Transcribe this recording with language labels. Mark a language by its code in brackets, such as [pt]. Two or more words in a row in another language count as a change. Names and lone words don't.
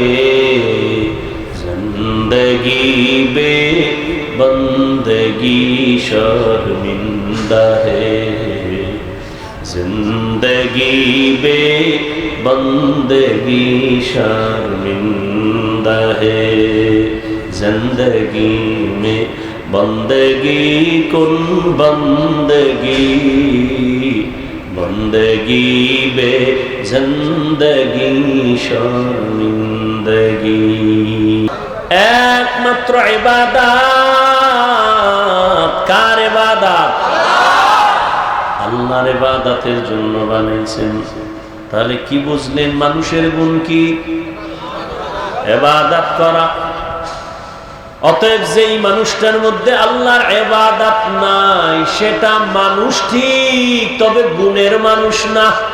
[ur] زندگی بے بندگی شرمندہ ہے زندگی بے بندگی شرمندہ ہے زندگی میں بندگی کن بندگی بندگی بے زندگی [bn] شرمندگی একমাত্র ইবাদত কার ইবাদত আল্লাহর ইবাদতের জন্য বানাইছেন তাহলে কি বুঝলেন মানুষের গুণ কি ইবাদত করা অতএব যেই মানুষটার মধ্যে আল্লাহর ইবাদত নাই সেটা মানুষ ঠিক তবে গুণের মানুষ না